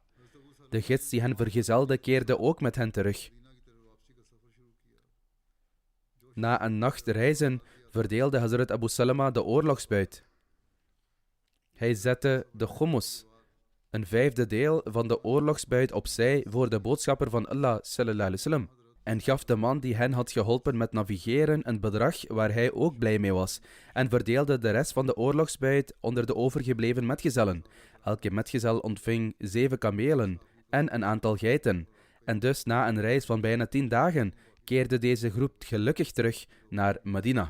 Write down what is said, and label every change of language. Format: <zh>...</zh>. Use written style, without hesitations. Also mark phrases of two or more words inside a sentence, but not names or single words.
<nl>De gids die hen vergezelde keerde ook met hen terug. Na een nacht reizen verdeelde Hazrat Abu Salama de oorlogsbuit. Hij zette de khummus, een vijfde deel van de oorlogsbuit, opzij voor de boodschapper van Allah</nl> <ar>صلى الله عليه وسلم,</ar> <nl>en gaf de man die hen had geholpen met navigeren een bedrag waar hij ook blij mee was, en verdeelde de rest van de oorlogsbuit onder de overgebleven metgezellen. Elke metgezel ontving 7 kamelen en een aantal geiten, en dus na een reis van bijna 10 dagen keerde deze groep gelukkig terug naar Medina.</nl>